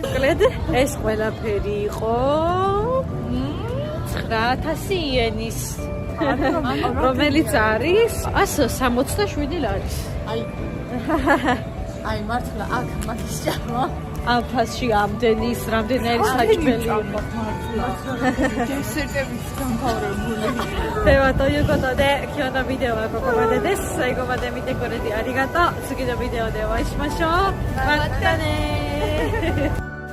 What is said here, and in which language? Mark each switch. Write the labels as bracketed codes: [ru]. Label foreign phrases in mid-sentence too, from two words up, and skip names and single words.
[ka] კლედ ეს ყველაფერი იყო 9000 იენის. რომელიც არის 167 ლარის. აი მართლა აქ მაგის ჭამა. ამ ფასში ამდენის რამდენი საჭმელი იყო. დესერტების გამთავრებული. [ja] ではということで今日のビデオはここまでです。最後まで見てくれてありがとう。次のビデオでお会いしましょう。またね